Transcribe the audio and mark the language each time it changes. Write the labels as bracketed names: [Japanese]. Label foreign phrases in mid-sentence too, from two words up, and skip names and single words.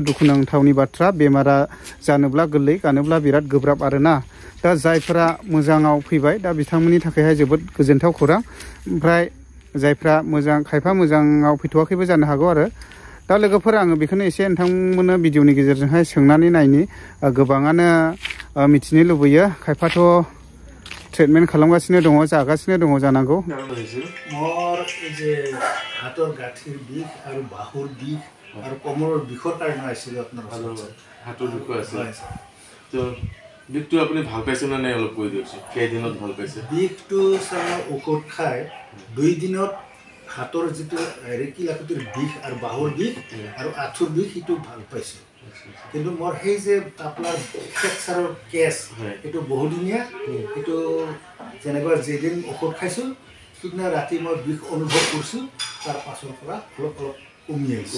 [Bodo] दुखुनांथावनि बाथ्रा बेमारा जानोब्ला गोरलै गानोब्ला बिराद गोब्राब आरोना दा जायफोरा मोजाङाव फैबाय दा बिथांमोननि थाखायहाय जोबोद गोजोनथाव खौरां ओमफ्राय जायफ्रा मोजां खायफा मोजाङाव फैथ'वाखैबो जानो हागौ आरो दा लोगोफोर आङो बेखौनो एसे नोंथांमोननो भिडिअनि गेजेरजोंहाय सोंनानै नायनि गोबाङानो मिथिनो लुबैयो खायफाथ' ट्रिटमेन्ट खालामगासिनो दङ जागासिनो दङ जानांगौ [Assamese] মোৰ যে হাতৰ গাঁঠিৰ বিষ আৰু বাহুৰ বিষ আৰু কমৰৰ বিষৰ কাৰণে আছিল আপোনাৰ হাতৰ বিষ আছে তো বিষটো আপুনি ভাল পাইছে না নাই অলপ কৈ দিয়কচোন কেইদিনত ভাল পাইছে বিষটো চাই ঔষধ খাই 2 দিনত হাতৰ যিটো ৰেকিলাকুটিৰ বিষ আৰু বাহুৰ বিষ আৰু আঁঠুৰ বিষ সেইটো ভাল পাইছে কিন্তু মোৰ সেই যে আপোনাৰ ফ্ৰেকচাৰৰ কেছ এইটো বহুদিনীয়া এইটো যেনেকুৱা যেদিন ঔষধ খাইছোঁ সিদিনা ৰাতি মই বিষ অনুভৱ কৰিছোঁ তাৰ পাছৰ পৰা অলপ কমি আহিছে